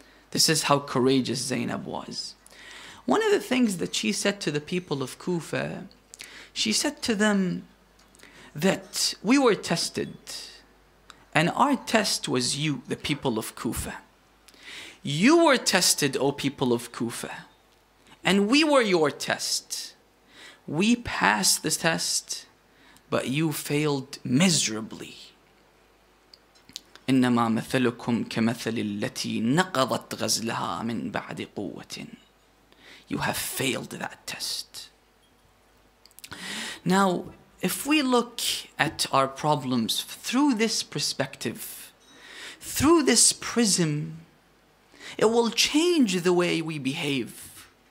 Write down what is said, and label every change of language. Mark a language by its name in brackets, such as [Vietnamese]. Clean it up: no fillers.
[English] This is how courageous Zainab was. One of the things that she said to the people of Kufa, she said to them that we were tested, and our test was you, the people of Kufa. You were tested, O people of Kufa, and we were your test. We passed the test, but you failed miserably. [Arabic] إنما مثلكم كمثل التي نقضت غزلها من بعد قوة. [English] You have failed that test. Now, if we look at our problems through this perspective, through this prism, it will change the way we behave.